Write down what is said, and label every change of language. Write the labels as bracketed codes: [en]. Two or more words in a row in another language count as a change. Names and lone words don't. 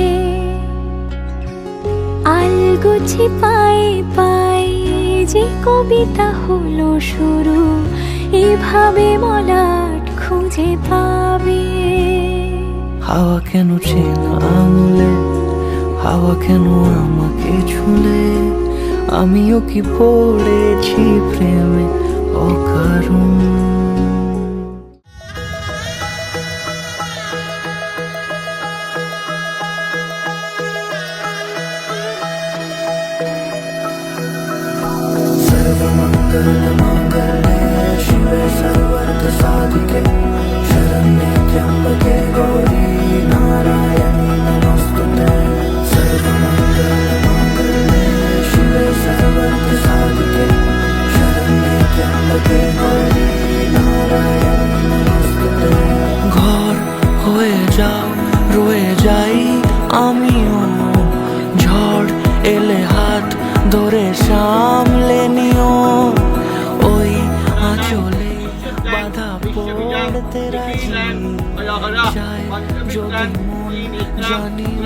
[bn] আলগোছে পায়ে পায়ে যে কবিতা হলো শুরু এভাবে মলাট খুঁজে পাবে হাওয়া কেন চেনা আঙুলে হাওয়া কেন আমাকে ছুলে আমিও কি পড়েছি প্রেমে অকারণ [sa] শিবে সর্বার্থ সাধিকে শরণ্যে ত্র্যম্বকে গৌরী নারায়ণী নমস্তুতে সর্বমঙ্গলমঙ্গলে শিবে সর্বার্থ সাধিকে শরণ্যে ত্র্যম্বকে গৌরী নারায়ণী নমস্তুতে [bn] ঘর হয়ে যাও রয়ে যাই আমিও ঝড় এলে হাত ধরে সামলে নিও ওই আঁচলে বাধা পড়তে রাজি যায় যদি মন জানি